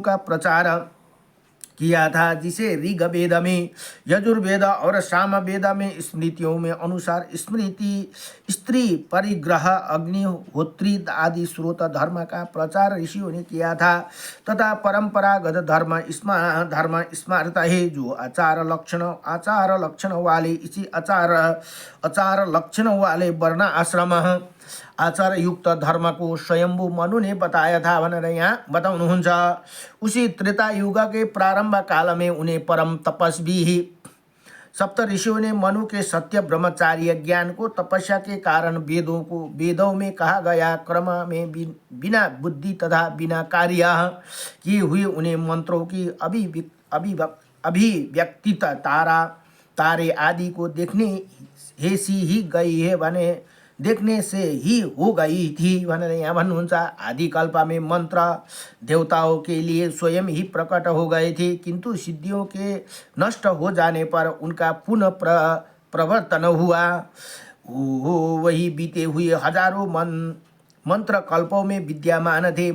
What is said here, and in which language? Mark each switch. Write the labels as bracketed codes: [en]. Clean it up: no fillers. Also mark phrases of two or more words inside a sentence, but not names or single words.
[hi] का प्रचार किया था, जिसे ऋग्वेद में, यजुर्वेद और सामवेद में स्मृतियों में अनुसार स्मृति स्त्री परिग्रह अग्निहोत्री आदि स्रोत धर्म का प्रचार ऋषियों ने किया था तथा परंपरागत धर्म स्मारता है जो आचार लक्षण वाले इसी आचार लक्षण वाले वर्ण आश्रम आचार युक्त धर्म को स्वयंभू मनु ने बताया था [ne] भनेर यहाँ बताउनुहुन्छ। [hi] उसी त्रेता युग के प्रारंभ काल में उन्हें परम तपस्वी सप्त ऋषियों ने मनु के सत्य ब्रह्मचार्य ज्ञान को तपस्या के कारण वेदों में कहा गया क्रम में बिना बुद्धि तथा बिना कार्य किए हुए उन्हें मंत्रों की अभिव्यक्ति तारे आदि को देखने से ही हो गई थी [ne] भनेर यहाँ भन्नुहुन्छ। [hi] आदिकल्प में मंत्र देवताओं के लिए स्वयं ही प्रकट हो गए थे, किंतु सिद्धियों के नष्ट हो जाने पर उनका पुनः प्रवर्तन हुआ। वही बीते हुए हजारों मंत्र कल्पों में विद्यमान थे।